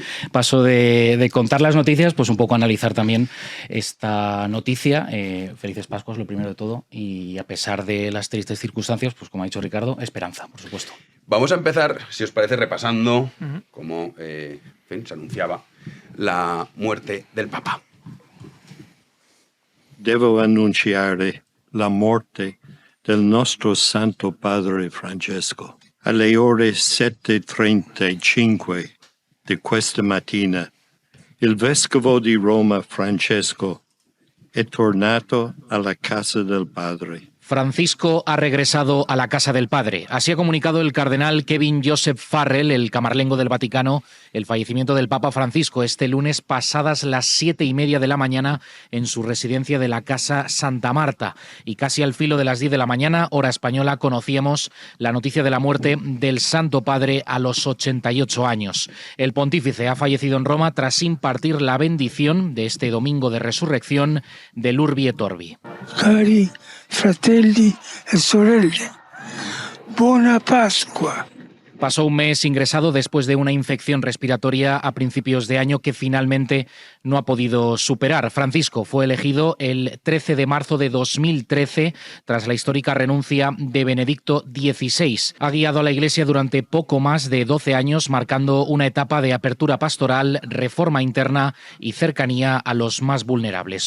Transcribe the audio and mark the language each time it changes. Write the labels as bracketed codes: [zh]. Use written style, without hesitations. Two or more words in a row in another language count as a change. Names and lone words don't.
[es] Paso de contar las noticias, pues un poco analizar también esta noticia. Felices Pascuas, lo primero de todo. Y a pesar de las tristes circunstancias, pues como ha dicho Ricardo, esperanza, por supuesto. Vamos a empezar, si os parece, repasando, como en fin, se anunciaba, la muerte del Papa. [it] Devo annunciare la morte del nostro Santo Padre Francesco. Alle ore 7:35 di questa mattina, il Vescovo di Roma Francesco è tornato alla casa del Padre. [es] Francisco ha regresado a la casa del Padre. Así ha comunicado el cardenal Kevin Joseph Farrell, el camarlengo del Vaticano, el fallecimiento del Papa Francisco este lunes pasadas las 7:30 de la mañana en su residencia de la Casa Santa Marta. Y casi al filo de las 10 de la mañana, hora española, conocíamos la noticia de la muerte del Santo Padre a los 88 años. El pontífice ha fallecido en Roma tras impartir la bendición de este domingo de resurrección del Urbi et Orbi. [it] Cari fratelli e sorelle, buona Pasqua. [es] Pasó un mes ingresado después de una infección respiratoria a principios de año que finalmente no ha podido superar. Francisco fue elegido el 13 de marzo de 2013 tras la histórica renuncia de Benedicto XVI. Ha guiado a la Iglesia durante poco más de 12 años, marcando una etapa de apertura pastoral, reforma interna y cercanía a los más vulnerables.